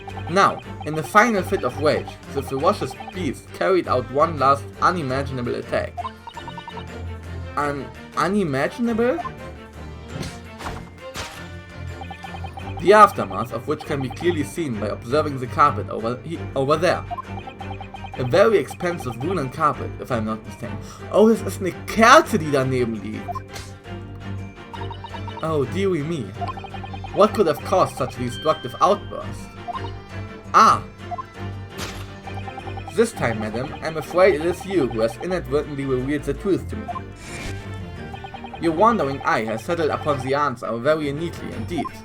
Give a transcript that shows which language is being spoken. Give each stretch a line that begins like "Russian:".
English: Now, in the final fit of rage, the ferocious beast carried out one last unimaginable attack. Unimaginable? The aftermath of which can be clearly seen by observing the carpet over there. A very expensive woolen carpet, if I'm not mistaken.
German: Oh, das ist eine Kerze, die daneben liegt.
English: Oh, dearie me. What could have caused such a destructive outburst? Ah! This time, madam, I'm afraid it is you who has inadvertently revealed the truth to me. Your wandering eye has settled upon the answer very neatly indeed.